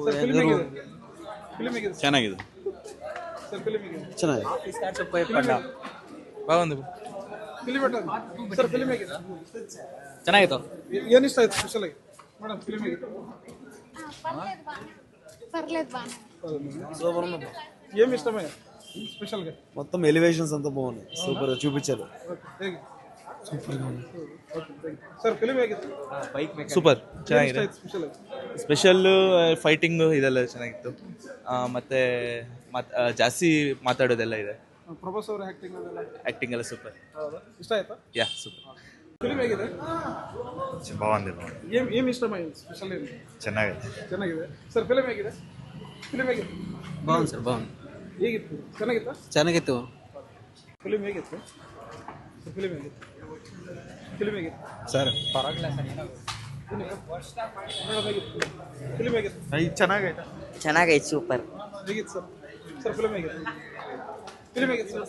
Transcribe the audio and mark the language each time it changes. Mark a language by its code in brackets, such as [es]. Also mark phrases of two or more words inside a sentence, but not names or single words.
[kn] ಸರ್ ಫಿಲ್ಮ್ ಹೇಗಿದೆ? ಫಿಲ್ಮ್ ಹೇಗಿದೆ? ಚೆನ್ನಾಗಿದೆ. ಸರ್ ಫಿಲ್ಮ್ ಹೇಗಿದೆ? ಚೆನ್ನಾಗಿದೆ. [te] బాగుంది. [kn] ಫಿಲ್ಮ್ ಹೇಗಿದೆ? ಸರ್ ಫಿಲ್ಮ್ ಹೇಗಿದೆ? ಚೆನ್ನಾಗಿತ್ತು. ಏನು ಇಷ್ಟ ಆಯ್ತು ಸ್ಪೆಷಲ್ ಆಗಿ? ಮೇಡಮ್ ಫಿಲ್ಮ್ ಹೇಗಿದೆ? [te] పర్లేదు బాగా ఏమి ఇష్టమే స్పెషల్గా? మొత్తం ఎలివేషన్స్ అంతా బాగున్నాయి, సూపర్ చూపించారు. [kn] ಹೇಗೆ? ಸರ್ ಫಿಲ್ಮ್ ಹೇಗಿತ್ತು? ಸೂಪರ್ ಚೆನ್ನಾಗಿದೆ. ಸ್ಪೆಷಲ್ ಆಗಿ [en] special fighting [kn] ಇದೆಲ್ಲ ಚೆನ್ನಾಗಿತ್ತು. ಮತ್ತೆ ಜಾಸ್ತಿ ಮಾತಾಡೋದೆಲ್ಲ ಇದೆ. ಪ್ರಭಾಸ್ ಅವರ ಆಕ್ಟಿಂಗ್ ಅದೆಲ್ಲ ಆಕ್ಟಿಂಗ್ ಎಲ್ಲ ಸೂಪರ್. ಹೌದಾ? ಇಷ್ಟ ಆಯ್ತಾ? [en] ya super. [kn] ಫಿಲ್ಮ್ ಹೇಗಿದೆ? [te] బాగుంది. ఏమి ఇష్టమైంది స్పెషల్ ఏంటి? [kn] ಚೆನ್ನಾಗಿದೆ. ಚೆನ್ನಾಗಿದೆ. ಸರ್ ಫಿಲ್ಮ್ ಹೇಗಿದೆ? ಫಿಲ್ಮ್ ಹೇಗಿತ್ತು? [te] బాగుంది సార్, బాగుంది. [kn] ಹೇಗಿತ್ತು? ಚೆನ್ನಾಗಿತ್ತಾ? ಚೆನ್ನಾಗಿತ್ತು. ಫಿಲ್ಮ್ ಹೇಗಿತ್ತು? ಫಿಲ್ಮ್ ಹೇಗಿತ್ತು? ಫಿಲ್ಮ್ ಹೇಗಿತ್ತು? ಸರ್ ಫಿಲ್ಮ್ ಹೇಗಿತ್ತು? ಚೆನ್ನಾಗೈತೆ. ಚೆನ್ನಾಗೈತೆ, ಸೂಪರ್. ಹೇಗಿತ್ತು ಸರ್? ಸರ್ ಫಿಲ್ಮ್ ಹೇಗಿತ್ತು? ಫಿಲ್ಮ್ ಹೇಗಿತ್ತು ಸರ್?